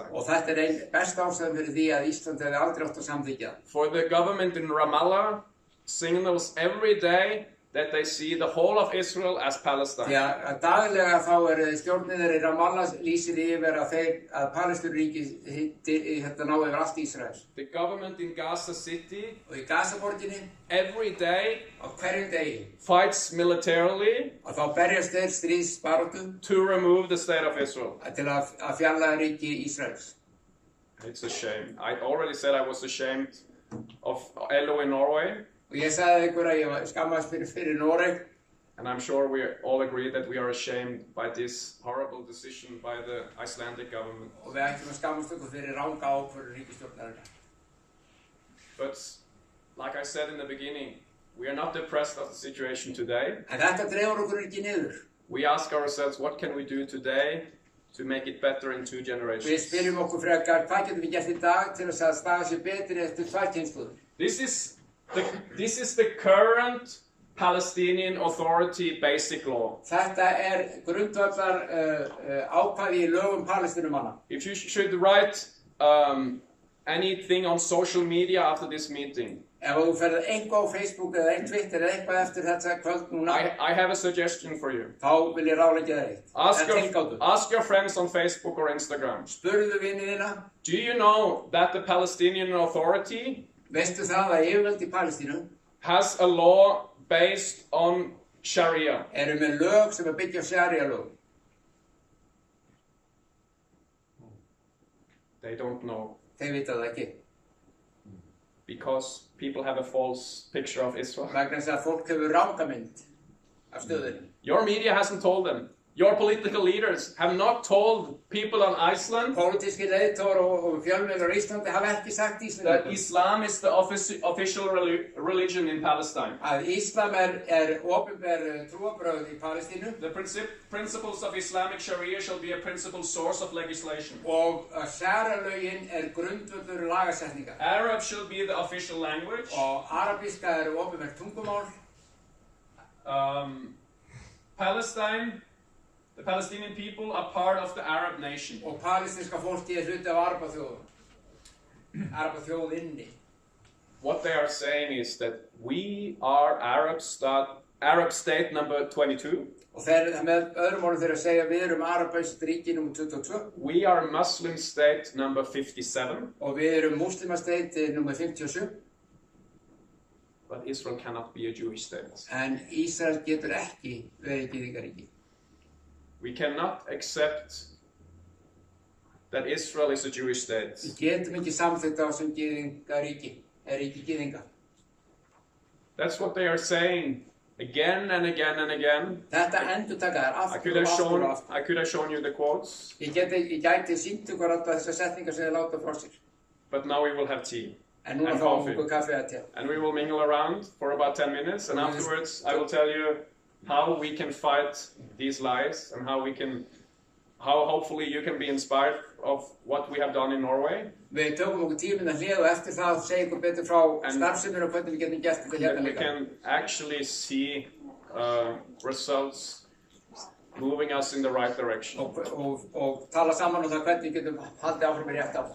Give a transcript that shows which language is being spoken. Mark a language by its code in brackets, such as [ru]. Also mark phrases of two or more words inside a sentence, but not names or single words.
[is] Og þetta ein besta ástæðan fyrir því að Ísland hefði aldrei átt að samþykkja. [en] For the government in Ramallah signals every day that they see the whole of Israel as Palestine. [is] Já, daglega þá stjórnir í Ramallah lýsir yfir að Palestínuríki nái yfir allt Ísrael. [en] The government in Gaza City, [is] og í Gazaborginni, [en] every day, [is] á hverjum degi, [en] fights militarily, [is] og þá berjast þeir stríðsbaráttu, [en] to remove the state of Israel. [is] Til að fjarlægja ríki Ísraels. [en] It's a shame. I already said I was ashamed of LO in Norway. [is] Og ég sagði ykkur að ég skammast fyrir Noreg. [en] And I'm sure we all agree that we are ashamed by this horrible decision by the Icelandic government. [is] Og við ættum að skammast ykkur fyrir ranga ákvörðun ríkisstjórnarinnar. [en] But like I said in the beginning, we are not depressed of the situation today. [is] En þetta dregur okkur ekki niður. [en] We ask ourselves, what can we do today to make it better in 2 generations? [is] Við spyrjum okkur frekar, hvað getum við gert í dag til þess að staða sér betri eftir 2 kynslóðir? [en] This is the current Palestinian Authority basic law. [is] Þetta grundvallar ákvæði í lögum Palestínumanna. [en] If you should write anything on social media after this meeting, [is] ef þú ferð eitthvað á Facebook eða Twitter eða eitthvað eftir þetta kvöld núna, [en] I have a suggestion for you. [is] Þá vil ég ráðleggja þér eitt. [en] Ask your friends on Facebook or Instagram. [is] Spurðu vinið þína. [en] Do you know that the Palestinian Authority [is] Veistu það að yfirvöld í Palestínu [en] has a law based on Sharia? [is] Eru með lög sem byggja á Sharia lög. [en] They don't know. [is] Þeir vita það ekki. [en] Because people have a false picture of Israel. [is] Vegna þess að fólk hefur ranga mynd af stöðunni. [en] Your media hasn't told them. Your political leaders have not told people on Iceland [is] Pólitískir leiðtogar og fjölmiðlar á Íslandi hafa ekki sagt [en] that Islam is the official religion in Palestine. [is] Að Íslam opinber trúarbrögð í Palestínu. [en] The principles of Islamic Sharia shall be a principal source of legislation. [is] Og Sharia-lögin grundvöllur lagasetningar. [en] Arab shall be the official language. [is] Og arabíska opinber tungumál. [en] The Palestinian people are part of the Arab nation. [is] Og palestinska fólki hluti af arabaþjóðinni. [en] What they are saying is that we are Arabs that Arab state number 22. [is] Og þeir, með öðrum orðum þeir að segja við erum arabæst ríki nr. 22. [en] We are Muslim state number 57. [is] Og við erum muslimasteit nr. 57. [en] But Israel cannot be a Jewish state. [is] En Ísrael getur ekki verið gyðingaríki. [en] We cannot accept that Israel is a Jewish state. [is] Við getum ekki samþykkt á sem gyðingaríki, ríki gyðinga. [en] That's what they are saying again and again and again. [is] Þetta endurtaka þær aftur og aftur og aftur. [en] I could have shown you the quotes. [is] Ég gæti sýnt ykkur alltaf þessar setningar sem þeir láta frá sér. [en] But now we will have tea. [is] En núna fáum við okkur kaffi að te. [en] And we will mingle around for about 10 minutes, and afterwards I will tell you how we can fight these lies and how hopefully you can be inspired of what we have done in Norway. [is] Við tökum okkur 10 mínútur hlé og eftir það segja ykkur betur frá starfseminni og hvernig við getum gert þetta hérna líka. [en] We can actually see results moving us in the right direction. [is] Og tala saman það hvernig við getum haldið áfram í rétt átt.